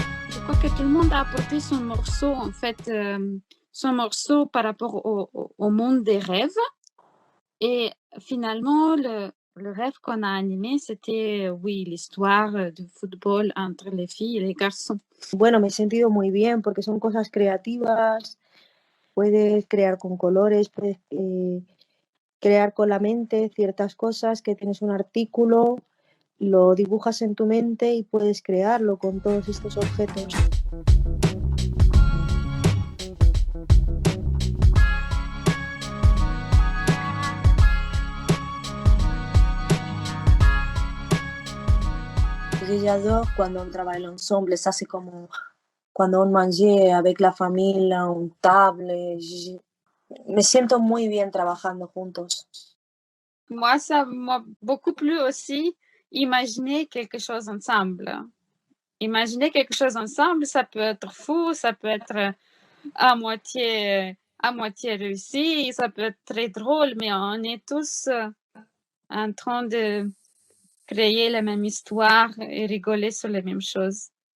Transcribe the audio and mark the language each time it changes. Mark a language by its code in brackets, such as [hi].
[fr] Je crois que tout le monde a apporté son morceau, en fait, son morceau par rapport au monde des rêves. Et finalement, le rêve qu'on a animé, c'était, oui, l'histoire du football entre les filles et les garçons. [es] Bueno, me he sentido muy bien porque son cosas creativas, puedes crear con colores, puedes crear con la mente ciertas cosas, que tienes un artículo, lo dibujas en tu mente y puedes crearlo con todos estos objetos. [fr] J'adore quand on travaille ensemble, ça c'est comme quand on mange avec la famille, en table. [es] Me siento muy bien trabajando juntos. [fr] Moi, ça m'a beaucoup plu aussi, imaginer quelque chose ensemble. Imaginer quelque chose ensemble, ça peut être fou, ça peut être à moitié réussi, ça peut être très drôle, mais on est tous en train de créer la même histoire et rigoler sur les mêmes choses.